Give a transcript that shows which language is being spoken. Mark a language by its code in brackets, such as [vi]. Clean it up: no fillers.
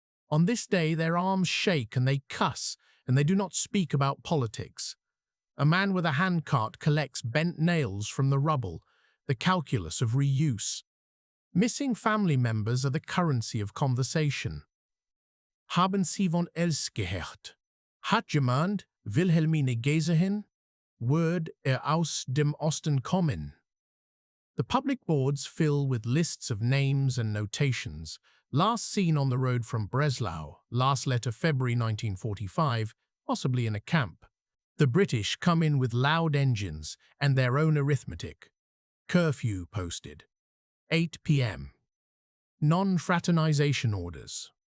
[en] On this day their arms shake and they cuss, and they do not speak about politics. A man with a handcart collects bent nails from the rubble, the calculus of reuse. Missing family members are the currency of conversation. [de] Haben Sie von Els gehört? Hat jemand Wilhelmine gesehen? Word aus dem Osten kommen. [en] The public boards fill with lists of names and notations. Last seen on the road from Breslau, last letter February 1945, possibly in a camp. The British come in with loud engines and their own arithmetic. Curfew posted. 8 p.m. Non-fraternization orders.